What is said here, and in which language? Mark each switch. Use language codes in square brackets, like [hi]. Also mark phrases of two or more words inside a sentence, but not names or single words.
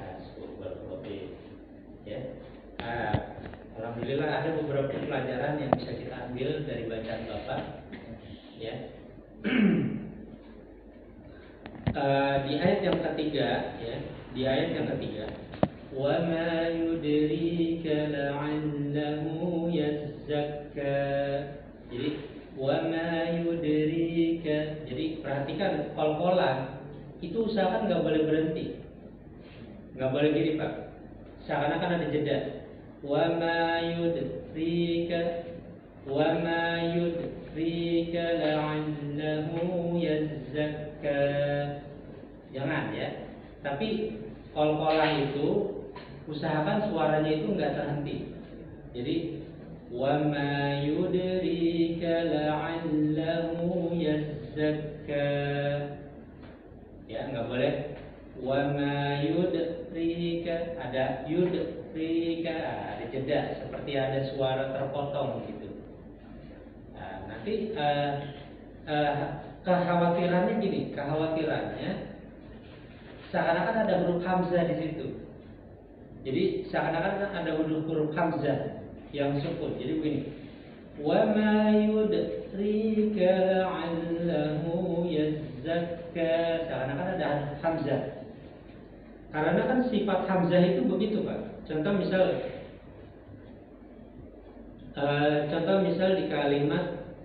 [id] Ya. Alhamdulillah ada beberapa pelajaran yang bisa kita ambil dari bacaan Bapak. Ya. Di ayat yang ketiga, ya, di ayat yang ketiga, [ar] وما يدريك لعله يزكى. Jadi وما يدريك. [id] Jadi perhatikan kol-kolan itu usahakan nggak boleh berhenti, nggak boleh gini Pak. Seakan-akan ada jeda. [ar] وما يدريك، وما يدريك لعله يزكى. [id] Jangan ya. Tapi kol-kolah itu usahakan suaranya itu nggak terhenti. [ar] Jadi وما يدريك لعله يزكى. [id] Ya, nggak boleh [ar] وما يدريك, [id] ada yudrika, ada jeda seperti ada suara terpotong gitu. Nah, nanti kekhawatirannya gini, kekhawatirannya seakan-akan ada huruf hamzah di situ. Jadi seakan-akan ada huruf hamzah yang sukun. Jadi begini, [ar] وما يدريك لعله يزكى. [id] Seakan-akan ada hamzah. Karena kan sifat hamzah itu begitu Pak. Contoh misal di kalimat